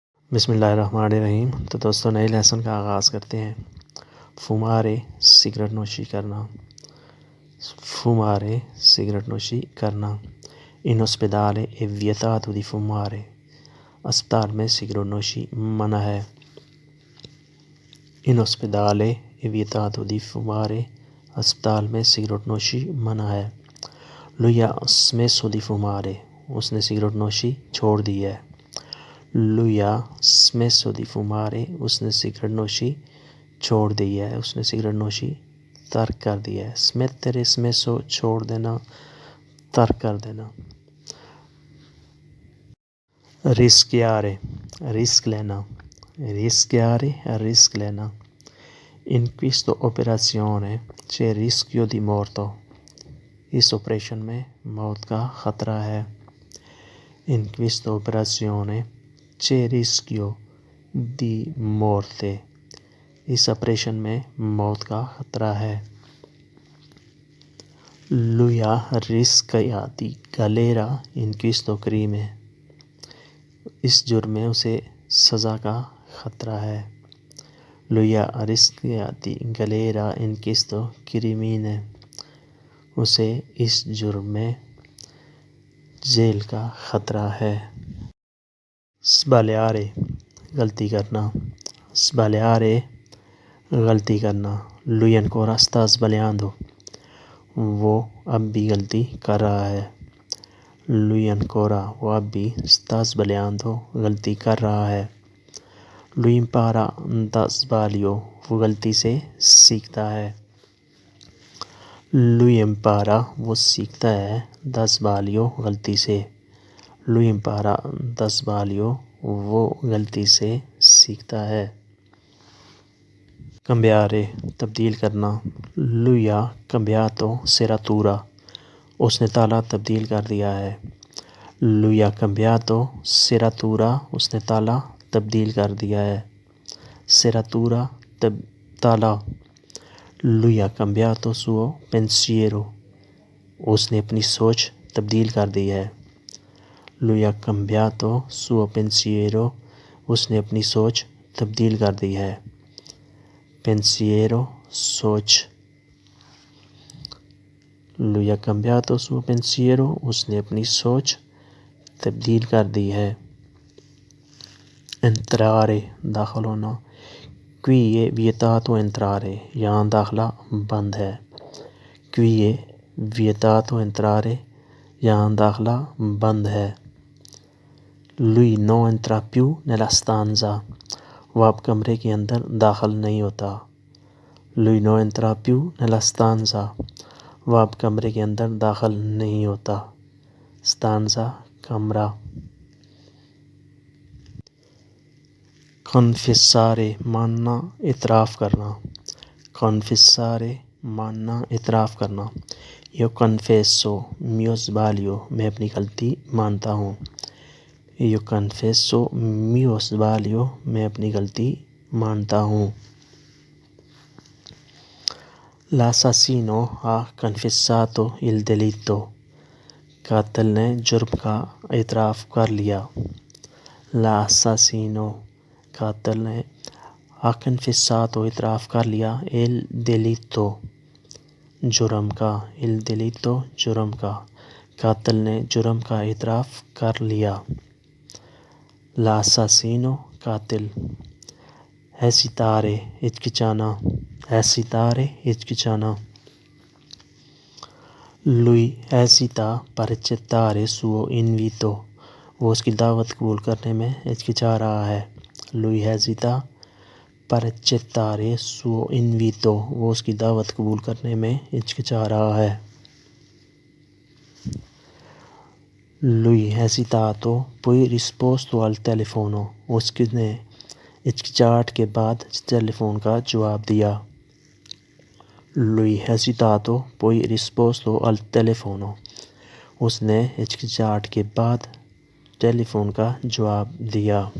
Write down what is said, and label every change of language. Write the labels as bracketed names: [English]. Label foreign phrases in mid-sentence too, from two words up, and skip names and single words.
[Urdu] بسم اللہ الرحمن الرحیم۔ تو دوستوں نئے لیسن کا آغاز کرتے ہیں۔ فمارے سگریٹ نوشی کرنا، فمارے سگریٹ نوشی کرنا۔ [Italian] in ospedale è vietato di fumare، [Urdu] اسپتال میں سگریٹ نوشی منع ہے۔ [Italian] in ospedale è vietato di fumare، [Urdu] اسپتال میں سگریٹ نوشی منع ہے۔ [Italian] lui ha smesso di fumare، [Urdu] اس نے سگریٹ نوشی چھوڑ دی ہے۔ [Italian] lui ha smesso di fumare، [Urdu] اس نے سگریٹ نوشی چھوڑ دی ہے، اس نے سگریٹ نوشی ترک کر دی ہے۔ [Italian] smettere smesso [Urdu] چھوڑ دینا، ترک کر دینا۔ rischiare رسک لینا، rischiare رسک لینا۔ [Italian] in questa operazione c'è rischio di morto، [Urdu] اس آپریشن میں موت کا خطرہ ہے۔ [Italian] in questa operazione c'è rischio di morte، [Urdu] اس آپریشن میں موت کا خطرہ ہے۔ [Italian] lui ha rischiato di galera in questo crimine، [Urdu] اس جرم میں اسے سزا کا خطرہ ہے۔ [Italian] lui ha rischiato di galera in questo crimine، [Urdu] اسے اس جرم میں جیل کا خطرہ ہے۔ sbagliare غلطی کرنا، sbagliare غلطی کرنا۔ [Italian] lui ancora sta sbagliando، [Urdu] وہ اب بھی غلطی کر رہا ہے۔ [Italian] lui ancora [Urdu] وہ اب بھی [Italian] sta sbagliando [Urdu] غلطی کر رہا ہے۔ [Italian] lui impara da sbaglio، [Urdu] وہ غلطی سے سیکھتا ہے۔ [Italian] lui impara [Urdu] وہ سیکھتا ہے [Italian] da sbaglio [Urdu] غلطی سے۔ [Italian] lui impara da sbaglio [Urdu] وہ غلطی سے سیکھتا ہے۔ cambiare تبدیل کرنا۔ [Italian] lui ha cambiato serratura، [Urdu] اس نے تالا تبدیل کر دیا ہے۔ [Italian] lui ha cambiato serratura، [Urdu] اس نے تالا تبدیل کر دیا ہے۔ [Italian] serratura تالا۔ lui ha cambiato suo pensiero، [Urdu] اس نے اپنی سوچ تبدیل کر دی ہے۔ [Italian] lui ha cambiato suo pensiero، [Urdu] اس نے اپنی سوچ تبدیل کر دی ہے۔ [Italian] pensiero سوچ۔ lui ha cambiato suo pensiero، [Urdu] اس نے اپنی سوچ تبدیل کر دی ہے۔ entrare داخل ہونا۔ [Italian] qui è vietato entrare، [Urdu] یہاں داخلہ بند ہے۔ [Italian] qui è vietato entrare، [Urdu] یہاں داخلہ بند ہے۔ [Italian] lui non entra più nella stanza، [Urdu] وہ اب کمرے کے اندر داخل نہیں ہوتا۔ [Italian] lui non entra più nella stanza، [Urdu] وہ اب کمرے کے اندر داخل نہیں ہوتا۔ stanza کمرہ۔ confessare ماننا، اعتراف کرنا۔ confessare ماننا، اعتراف کرنا۔ [Italian] io confesso mio sbaglio، [Urdu] میں اپنی غلطی مانتا ہوں۔ [Italian] io confesso mio sbaglio، [Urdu] میں اپنی غلطی مانتا ہوں۔ [Italian] l'assassino ha confessato il delitto، [Urdu] قاتل نے جرم کا اعتراف کر لیا۔ l'assassino قاتل نے [Italian] ha confessato [Urdu] اعتراف کر لیا [Italian] il delitto [Urdu] جرم کا۔ [Italian] il delitto [Urdu] جرم کا، قاتل نے جرم کا اعتراف کر لیا۔ l'assassino قاتل۔ hesitare ہچکچانا، hesitare ہچکچانا۔ [Italian] lui hesita per accettare suo invito، [Urdu] وہ اس کی دعوت قبول کرنے میں ہچکچا رہا ہے۔ [Italian] lui hesita per accettare suo invito، [Urdu] وہ اس کی دعوت قبول کرنے میں ہچکچا رہا ہے۔ [Italian] lui hesitato poi risposto al telefono، [Urdu] اس نے ہچکچاہٹ کے بعد ٹیلی فون کا جواب دیا۔ [Italian] lui hesitato poi risposto al telefono، [Urdu] اس نے ہچکچاہٹ کے بعد ٹیلی فون کا جواب دیا۔